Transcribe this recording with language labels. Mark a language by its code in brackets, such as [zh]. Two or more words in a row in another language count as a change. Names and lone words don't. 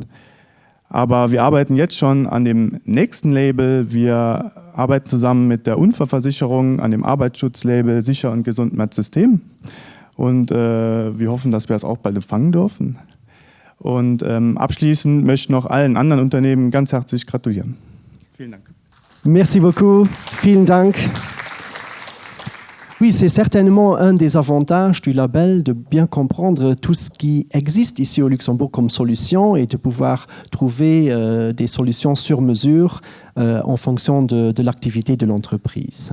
[de] Aber wir arbeiten jetzt schon an dem nächsten Label. Wir arbeiten zusammen mit der Unfallversicherung an dem Arbeitsschutzlabel Sicher und Gesund mit System. Und wir hoffen, dass wir es auch bald empfangen dürfen. Und abschließend möchte ich noch allen anderen Unternehmen ganz herzlich gratulieren. Vielen Dank. [fr] Merci beaucoup. [de] Vielen Dank. [fr] Oui, c'est certainement un des avantages du label de bien comprendre tout ce qui existe ici au Luxembourg comme solution et de pouvoir trouver des solutions sur mesure en fonction de l'activité de l'entreprise.